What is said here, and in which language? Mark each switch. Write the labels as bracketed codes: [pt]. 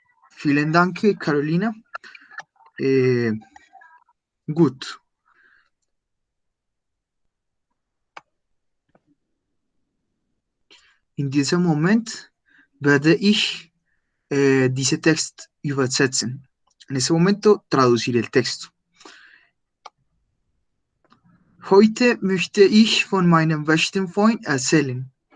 [de] Vielen Dank, Carolina. Gut. In diesem Moment werde ich diesen Text übersetzen. [es] En ese momento traduciré el texto. [de] Heute möchte ich von meinem besten Freund erzählen.